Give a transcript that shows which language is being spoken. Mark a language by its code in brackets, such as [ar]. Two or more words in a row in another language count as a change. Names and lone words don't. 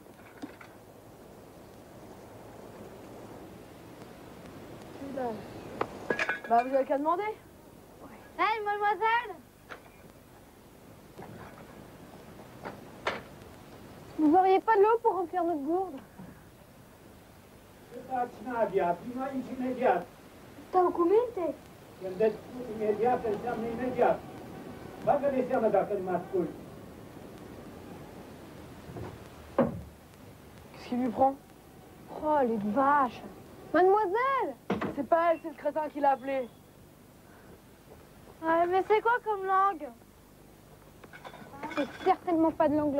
[fr] Bah, vous avez qu'à demander. Hey, mademoiselle! Vous auriez pas de l'eau pour remplir notre gourde? [ro] Stau cu minte? Când deci imediat înseamnă imediat. Bagă de seamă dacă nu mă asculti. [fr] Qu'est-ce qui lui prend? Oh, les vaches! Mademoiselle! C'est pas elle, c'est le crétin qui l'a appelé. Ouais, mais c'est quoi comme langue? C'est certainement pas de l'anglais.